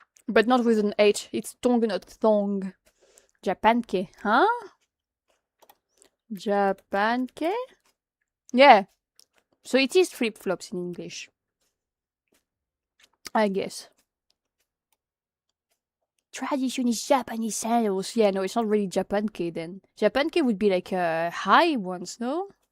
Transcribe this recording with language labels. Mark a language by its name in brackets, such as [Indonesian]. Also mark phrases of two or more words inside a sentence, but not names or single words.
[English] But not with an H. It's tong, not thong. Japanke, huh? Japanke? Yeah. So it is flip-flops in English. I guess. Traditionist Japanese sandals. Yeah, no, it's not really Japanke then. Japanke would be like high ones, no?